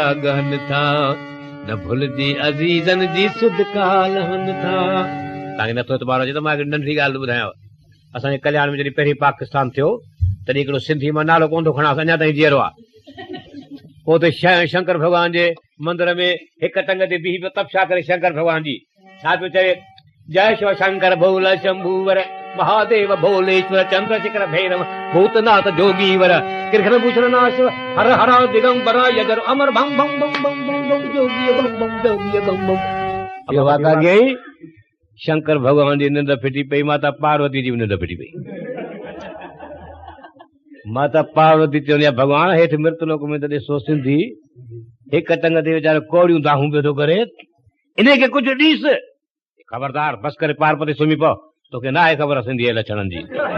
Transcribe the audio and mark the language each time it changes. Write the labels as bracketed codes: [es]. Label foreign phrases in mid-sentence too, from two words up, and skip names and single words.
[sd] गहनि था न भुलिजी अज़ीज़नि जी सिदका लहनि था तव्हांखे नथो एतबार अचे त मां हिकिड़ी नंढी ॻाल्हि ॿुधायांव असांजे कल्याण में जॾहिं पहिरीं पाकिस्तान थियो तॾहिं हिकिड़ो सिंधी मां नालो कोन थो खणांसि अञा ताईं जीअरो आहे पोइ त शंकर भॻवान जे मंदर में हिकु टंग ते बीह पियो तपशा करे शंकर भॻवान जी छा पियो चए जय शिव शंकर भोल शंभूवर महादेव भोलेश्वर चंद्रशेखर भैरव भूतनाथ जोगीवर कृष्ण भूषण नाश हर हर दिगंबर यजर अमर भम भम भम भम भम भम जोगी भम भम जोगी भम भम ये वाका गई शंकर भगवान जी निंड फिटी पई माता पार्वती जी निंड फिटी पई माता पार्वती चवंदी आहे भगवान हेठि मृतलोक में त ॾिसो सिंधी हिकु टंग ते वीचारो कोड़ियूं दाहूं पियो थो करे इन खे कुझु ॾीस खबरदार बस करे पार्वती सुम्ही पओ तोखे न आहे ख़बर सिंधी लक्षणनि जी